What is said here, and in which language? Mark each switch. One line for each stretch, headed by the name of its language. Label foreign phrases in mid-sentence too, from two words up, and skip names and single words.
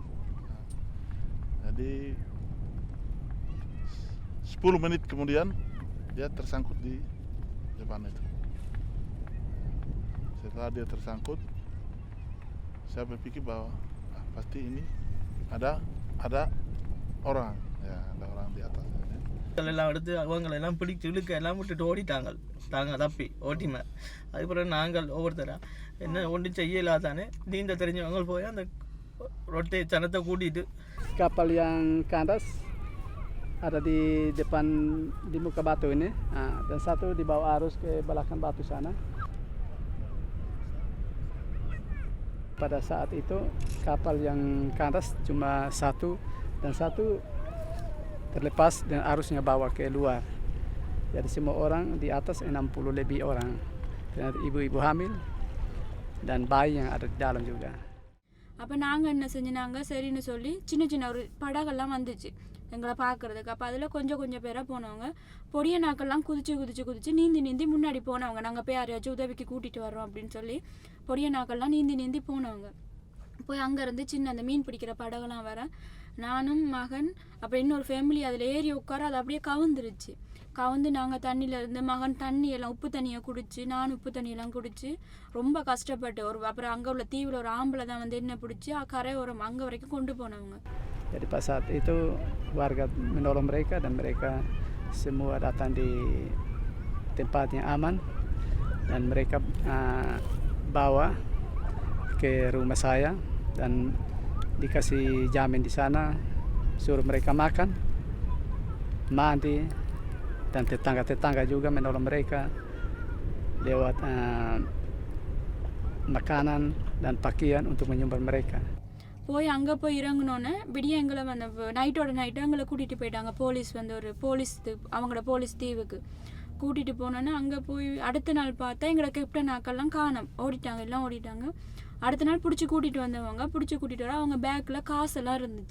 Indonesian: Jadi 10 menit kemudian dia tersangkut di depan itu. Setelah dia tersangkut, saya berpikir bahwa pasti ini ada orang, ya ada orang di atas.
Tamil: எல்லாம் எடுத்து அவங்களெல்லாம் பிடிச்சி இழுக்க எல்லாம் விட்டுட்டு ஓடிட்டாங்க தப்பி ஓட்டிமா. அதுக்கப்புறம் நாங்கள் ஒவ்வொருத்தரா என்ன ஒன்றும் செய்யலாதானே நீந்த தெரிஞ்சவங்க போய் அந்த ரொட்டை சனத்தை கூட்டிட்டு
Indonesian: kapal yang kandas ada di depan di muka batu ini, dan satu di bawah arus ke belakang batu sana. Pada saat itu kapal yang kandas cuma satu dan satu terlepas dan arusnya bawa ke luar. Jadi semua orang di atas 60 lebih orang. Dan ibu-ibu hamil dan bayi yang ada di dalam juga.
Tamil: அப்போ நாங்கள் என்ன செஞ்சினாங்க சரின்னு சொல்லி சின்ன சின்ன ஒரு படகெல்லாம் வந்துச்சு எங்களை பார்க்குறதுக்கு. அப்போ அதில் கொஞ்சம் பேராக போனவங்க பொடிய நாக்கெல்லாம் குதிச்சு நீந்தி முன்னாடி போனவங்க. நாங்கள் போய் யாரையாச்சும் உதவிக்கு கூட்டிகிட்டு வர்றோம் அப்படின்னு சொல்லி பொடிய நாக்கெல்லாம் நீந்தி போனவங்க. போய் அங்கேருந்து சின்ன அந்த மீன் பிடிக்கிற படகெல்லாம் வர நானும் மகன் அப்புறம் இன்னொரு ஃபேமிலி அதில் ஏறி உட்கார அது அப்படியே கவுந்து நாங்கள் தண்ணியில் இருந்து மகன் தண்ணியெல்லாம் உப்பு தண்ணியை குடிச்சு நான் உப்பு தண்ணியெல்லாம் குடிச்சு ரொம்ப கஷ்டப்பட்டு அப்புறம் அங்கே உள்ள தீவில் ஒரு ஆம்பளை தான் வந்து என்ன பிடிச்சி கரை ஓரம் அங்கே வரைக்கும் கொண்டு போனவங்க.
Indonesian: Jadi pas saat itu warga menolong mereka dan mereka semua datang di tempat yang aman dan mereka bawa ke rumah saya dan dikasih jamin di sana, suruh mereka makan, mandi, dan tetangga-tetangga juga menolong mereka lewat makanan dan pakaian untuk menyumbang mereka.
Tamil: போய் அங்கே போய் இறங்கினோன்னே விடிய எங்களை வந்து நைட்டோட எங்களை கூட்டிகிட்டு போயிட்டாங்க. போலீஸ் வந்து ஒரு அவங்களோட போலீஸ் தீவுக்கு கூட்டிகிட்டு போனோன்னே அங்கே போய் அடுத்த நாள் பார்த்தா எங்களை கேப்டன் ஆக்கெல்லாம் காணோம், எல்லாம் ஓடிட்டாங்க. அடுத்த நாள் பிடிச்சி கூட்டிகிட்டு வர அவங்க பேக்கில் காசெல்லாம் இருந்துச்சு.